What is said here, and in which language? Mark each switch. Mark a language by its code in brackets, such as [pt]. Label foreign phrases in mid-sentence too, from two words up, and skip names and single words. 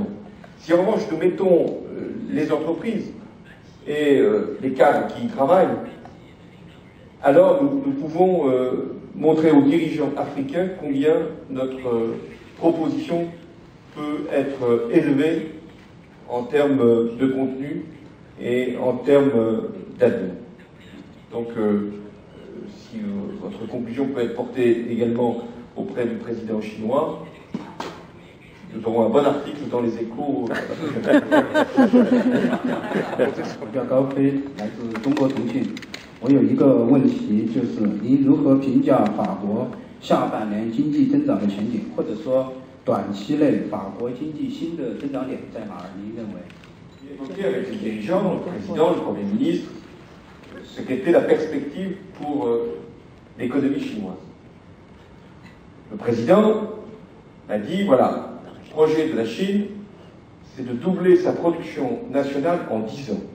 [fr] Si en revanche nous mettons les entreprises et les cadres qui y travaillent, alors nous pouvons montrer aux dirigeants africains combien notre proposition peut être élevée en termes de contenu et en termes d'avenir. Donc, si votre conclusion peut être portée également auprès du président chinois, nous aurons un bon article dans les Échos. [zh] 叫高飞，来自中国腾讯。我有一个问题，就是您如何评价法国下半年经济增长的前景，或者说短期内法国经济新的增长点在哪儿？您认为？ [fr] Évoqué avec les dirigeants, le président, le Premier ministre, ce qu'était la perspective pour l'économie chinoise. Le président a dit, voilà, le projet de la Chine, c'est de doubler sa production nationale en 10 ans.